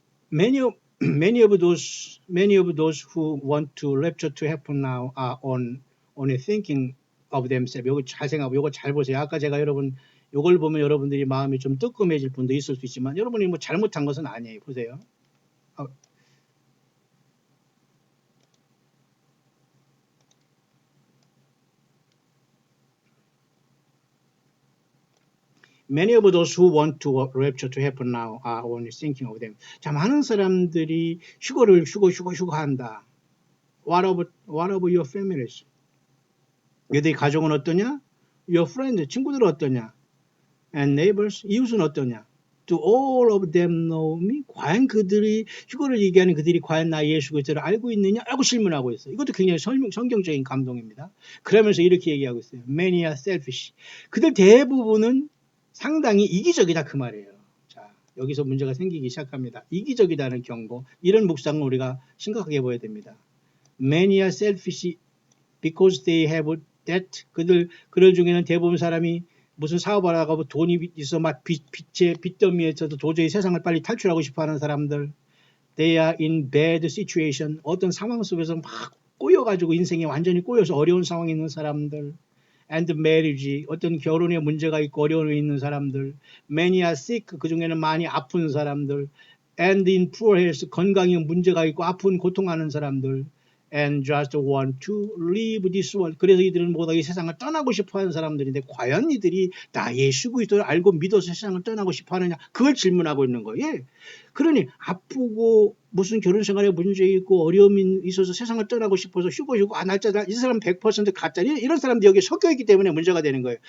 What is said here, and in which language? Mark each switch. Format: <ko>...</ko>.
<en>Many of those who want to rapture to happen now are only thinking of themselves.</en> <ko>요거 잘 생각하고 요거 잘 보세요. 아까 제가 여러분 요걸 보면 여러분들이 마음이 좀 뜨끔해질 분도 있을 수 있지만 여러분이 뭐 잘못한 것은 아니에요. 보세요.</ko> <en>Many of those who want to rapture to happen now are only thinking of them.</en> <ko>자, 많은 사람들이 휴거를 휴거한다.</ko> <en>What of your families?</en> <ko>너희들 가족은 어떠냐?</ko> <en>Your friends,</en> <ko>친구들은 어떠냐?</ko> <en>And neighbors,</en> <ko>이웃은 어떠냐?</ko> <en>Do all of them know me?</en> <ko>과연 그들이 휴거를 얘기하는 그들이 과연 나 예수 그리스도를 알고 있느냐? 라고 질문하고 있어요. 이것도 굉장히 성경적인 감동입니다. 그러면서 이렇게 얘기하고 있어요.</ko> <en>Many are selfish.</en> <ko>그들 대부분은 상당히 이기적이다 그 말이에요. 자, 여기서 문제가 생기기 시작합니다. 이기적이다는 경고. 이런 묵상을 우리가 심각하게 보여야 됩니다.</ko> <en>Many are selfish because they have debt.</en> <ko>그들 중에는 대부분 사람이 무슨 사업을 하고 돈이 있어 막 빚더미에서도 도저히 세상을 빨리 탈출하고 싶어하는 사람들.</ko> <en>They are in bad situation.</en> <ko>어떤 상황 속에서 막 꼬여가지고 인생이 완전히 꼬여서 어려운 상황에 있는 사람들.</ko> <en>And marriage,</en> <ko>어떤 결혼에 문제가 있고 어려움이 있는 사람들.</ko> <en>Many are sick,</en> <ko>그 중에는 많이 아픈 사람들.</ko> <en>And in poor health,</en> <ko>건강에 문제가 있고 아픈 고통하는 사람들.</ko> <en>And just want to leave this world.</en> <ko>그래서 이들은 모두 이 세상을 떠나고 싶어하는 사람들인데 과연 이들이 나 예수 그리스도를 알고 믿어서 세상을 떠나고 싶어하느냐? 그걸 질문하고 있는 거예요. 그러니 아프고 무슨 결혼 생활에 문제 있고 어려움이 있어서 세상을 떠나고 싶어서 휴고 날짜다 이 사람 100% 가짜 이런 사람들이 여기에 섞여 있기 때문에 문제가 되는 거예요.</ko>